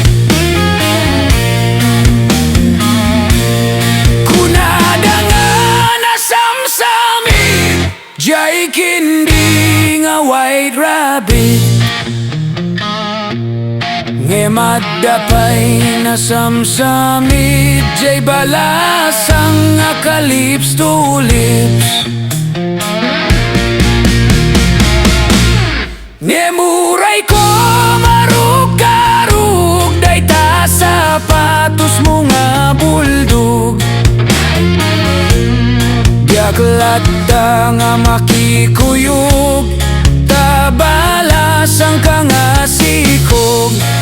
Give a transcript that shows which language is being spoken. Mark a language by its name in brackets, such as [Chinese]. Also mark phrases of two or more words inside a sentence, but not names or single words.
[Iloko] Kunada nga nasamsamit, jay kindi nga white rabbit. Ngemadapay nasamsamit, jay balasang nga ka- [English] lips to lips. [Iloko] Ngemuray ko marug-karug, day ta sapatos mo nga buldog. Diaklata nga makikuyog, tabalasang ka nga sikog.